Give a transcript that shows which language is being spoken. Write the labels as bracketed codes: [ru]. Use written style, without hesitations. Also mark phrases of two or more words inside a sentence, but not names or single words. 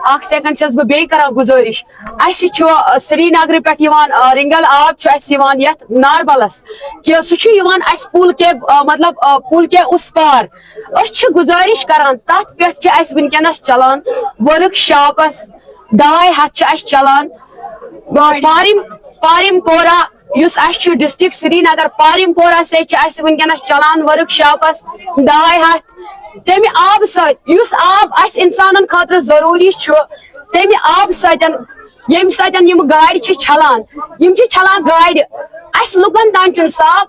[ks] اکھ سیکنڈ چھس بہٕ بیٚیہِ کران گُزٲرِش اَسہِ چھُ سری نگرٕ پٮ۪ٹھ یِوان رنگل آب چھُ اَسہِ یِوان یتھ ناربلس کہِ سُہ چھُ یِوان اَسہِ [ur] پُل کے [ks] مطلب [ur] پُل کے اُس پار [ks] أسۍ چھِ گُزٲرِش کران تتھ پٮ۪ٹھ چھِ اَسہِ وٕنکیٚنس چلان ؤرٕک شاپس 2.5 ہتھ چھِ اَسہِ چلان پارم پورہ یُس اَسہِ چھُ ڈسٹرک سری نگر پارم پورہ سۭتۍ چھِ اَسہِ وٕنکیٚنس چلان ؤرٕک شاپس 2.5 ہتھ تمہِ آبہٕ سۭتۍ یُس آب اَسہِ اِنسانن خٲطرٕ ضروٗری چھُ تمہِ آبہٕ سۭتۍ ییٚمہِ سۭتۍ یِم گاڑِ چھِ چھلان یِم چھِ چھلان گاڑِ اَسہِ لُکن تام چھُنہٕ صاف